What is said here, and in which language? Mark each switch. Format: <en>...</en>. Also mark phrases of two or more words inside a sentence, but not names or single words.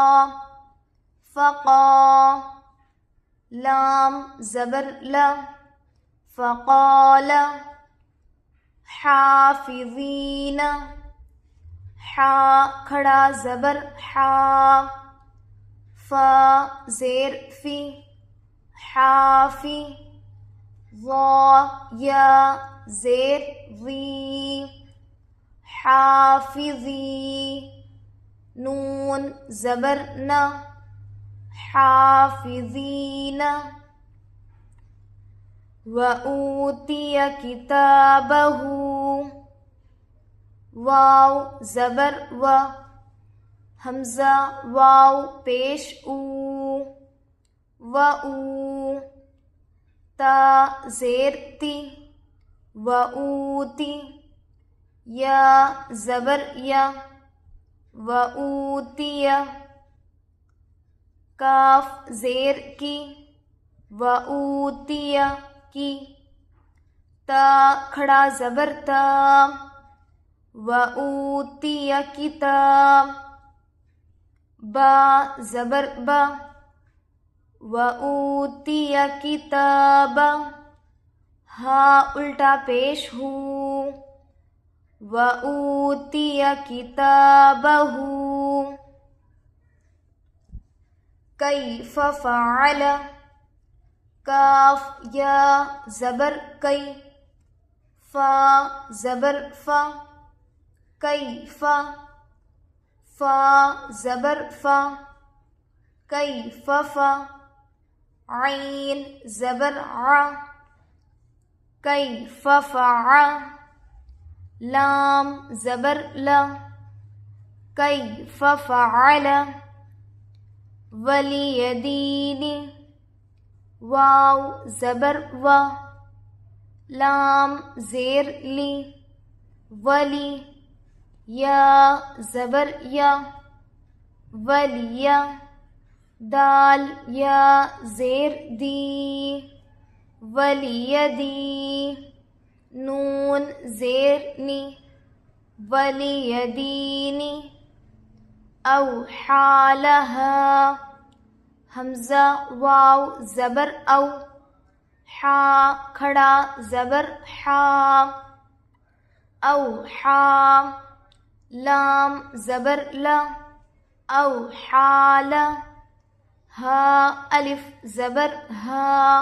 <ur>فقا، لام زبر لا، فقال، حافظین، حا کھڑا زبر حا، فا زیر فی، حافی، ضا یا زیر ضی، حافظی، نون زبر نا، حافظین،</ur> <ar>وَأُوتِيَ كِتَابَهُ،</ar> <ur>واو زبر و، حمزہ واو پیش او، وَأُو، تا زیر تی، وَأُوتی، یا زبر یا، وَأُوتِیَ، کاف زیر کی، وَأُوتِیَ کی، تا کھڑا زبر تا،</ur> <ar>وَأُوتِیَ کتاب،</ar> <ur>با زبر با،</ur> <ar>وَأُوتِیَ کتاب،</ar> <ur>ہا الٹا پیش ہو،</ur> <ar>وَأُوتِیَ کتابہ، کیف فعل،</ar> <ur>کاف یا زبر کئی، فا زبر فا، کیف، فا زبر فا، کیف فا، عین زبر ع،</ur> <ar>کیف فعل</ar> <ur>لام زبر لا</ur> <ar>کیف فعل</ar> <ur>ولیدین واو زبر و لام زیر لی ولی یا زبر یا ولی دال یا زیر دی ولیدی نون زیر نی ولیدینی</ur> <ar>اوحی لہا</ar> <ur>حمزہ واو زبر او حا کھڑا زبر حا اوحا لام زبر لا اوحال ہا الف زبر ہا</ur>